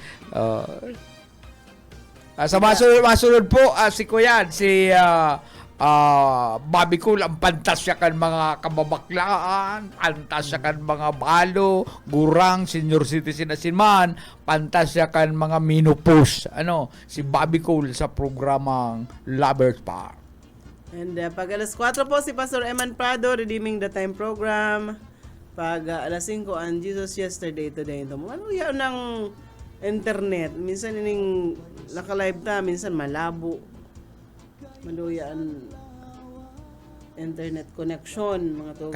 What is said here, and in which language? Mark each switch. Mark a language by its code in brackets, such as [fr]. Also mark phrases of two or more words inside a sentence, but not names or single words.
[bik] Sa masunod po, si Kuyan, si Bobby Cool, ang pantasya kan mga kababaklaan, pantasya kan mga balo, gurang, [en] senior citizen [bik] na sinman, pantasya kan mga minupus. Si Bobby Cool sa programang Lovers Park. And pag alas 4 po, si Pastor Eman Prado, Redeeming the Time program. Pag alas 5, ang Jesus Yesterday, Today, and Tomorrow. [tl] Ano yan ng internet? [bik] Minsan ining naka-live ta, minsan malabo. Maluyan internet connection, mga to.